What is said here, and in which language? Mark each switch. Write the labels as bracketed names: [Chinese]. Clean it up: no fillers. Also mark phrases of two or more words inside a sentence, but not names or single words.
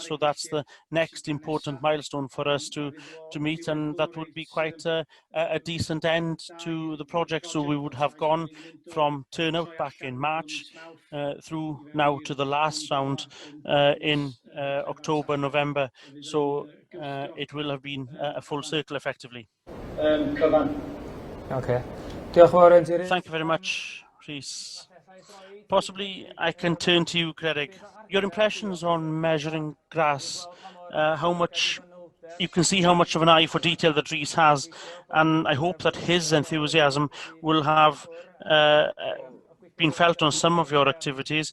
[English] So that's the next important milestone for us to meet, and that would be quite a decent end to the project. So we would have gone from turnout back in March through now to the last round in October, November. So it will have been a full circle effectively. Okay. [Welsh] Diolch yn fawr, Antirydd. [English] Thank you very much, Rhys. Possibly I can turn to you, Craig. Your impressions on measuring grass, how much you can see how much of an eye for detail that Rhys has, and I hope that his enthusiasm will have been felt on some of your activities.